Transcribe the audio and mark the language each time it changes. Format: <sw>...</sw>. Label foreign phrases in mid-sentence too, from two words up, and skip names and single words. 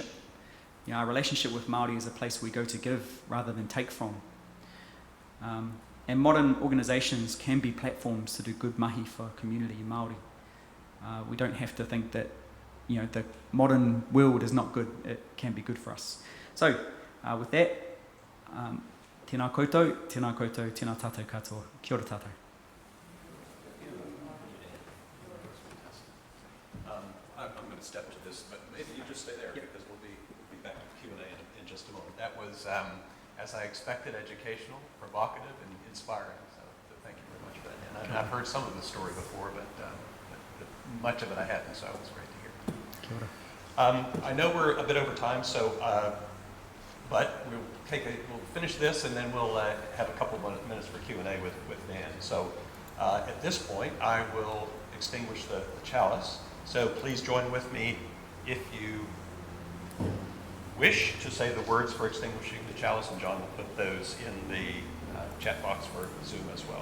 <en>Our relationship with Māori is a place we go to give rather than take from. And modern organisations can be platforms to do good mahi for community Māori. We don't have to think that the modern world is not good. It can be good for us. So with that,</en> <mi>tēnā koutou, tēnā tātou katoa. Kia ora tātou.</mi> <en>I'm going to step to this, but maybe you just stay there, because we'll be back to Q&A in just a moment. That was, as I expected, educational, provocative, and inspiring. So thank you very much for that. And I've heard some of the story before, but much of it I hadn't, so it was great to hear.</en> <mi>Kia ora.</mi> <en>I know we're a bit over time, so but we'll finish this, and then we'll have a couple of minutes for Q&A with Dan. So at this point, I will extinguish the chalice. So please join with me if you wish to say the words for Extinguishing the Chalice, and John will put those in the chat box for Zoom as well.</en>